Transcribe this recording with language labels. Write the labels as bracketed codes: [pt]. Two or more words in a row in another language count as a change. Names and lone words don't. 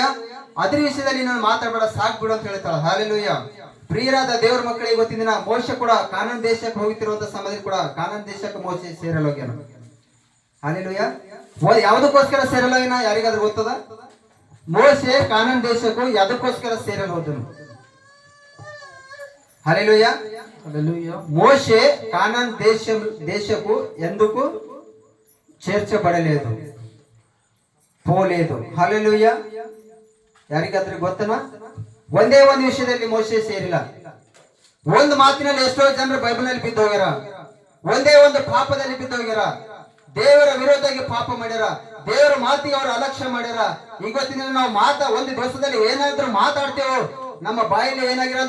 [kn] ಅದ್ರ ವಿಷಯದಲ್ಲಿ ನಾನು ಮಾತಾಡಬೇಡ, ಸಾಕ್ ಬಿಡು ಅಂತ ಹೇಳ್ತಾಳ. ಹಲ್ಲೆಲೂಯ. ಪ್ರಿಯರಾದ ದೇವ್ರ ಮಕ್ಕಳಿಗೆ ಇವತ್ತಿನ ದಿನ ಮೋಶೆ ಕೂಡ ಕಾನಾನ್ ದೇಶಕ್ಕೆ ಹೋಗುತ್ತಿರುವಂತ ಸಮಯದಲ್ಲಿ ಕೂಡ ಕಾನಾನ್ ದೇಶಕ್ಕೆ ಮೋಶೆ ಸೇರಲು ಹೋಗ್ಯಾನ. ಹಲ್ಲೆಲೂಯ. ಯಾವುದಕ್ಕೋಸ್ಕರ ಸೇರಲು ಹೋಗ್ಯಾನ? ಯಾರಿಗಾದ್ರೂ ಗೊತ್ತದ? ಮೋಶೆ ಕಾನಾನ್ ದೇಶಕ್ಕೂ ಯಾವುದಕ್ಕೋಸ್ಕರ ಸೇರಲು ಹೋದನು? [te] హల్లెలూయ. మోషే కానాన్ దేశపు ఎందుకు చేర్చబడలేదు, పోలేదు. హల్లెలూయ. [kn] ಯಾರಿಗಾದ್ರೂ ಗೊತ್ತನ? ಒಂದೇ ಒಂದು ವಿಷಯದಲ್ಲಿ ಮೋಶೆ ಸೇರಿಲ್ಲ. ಒಂದು ಮಾತಿನಲ್ಲಿ ಎಷ್ಟೋ ಜನರು ಬೈಬಲ್ನಲ್ಲಿ ಬಿದ್ದು ಹೋಗ್ಯಾರ. ಒಂದೇ ಒಂದು ಪಾಪದಲ್ಲಿ ಬಿದ್ದು ಹೋಗ್ಯಾರ. ದೇವರ ವಿರೋಧವಾಗಿ ಪಾಪ ಮಾಡ್ಯಾರ. ದೇವರ ಮಾತಿಗೆ ಅವರು ಅಲಕ್ಷ್ಯ ಮಾಡ್ಯಾರ. ಇವತ್ತಿನ ನಾವು ಒಂದು ದಿವಸದಲ್ಲಿ ಏನಾದ್ರೂ ಮಾತಾಡ್ತೇವೋ ನಮ್ಮ ಬಾಯಲ್ಲಿ ಏನಾಗಿರೋದು?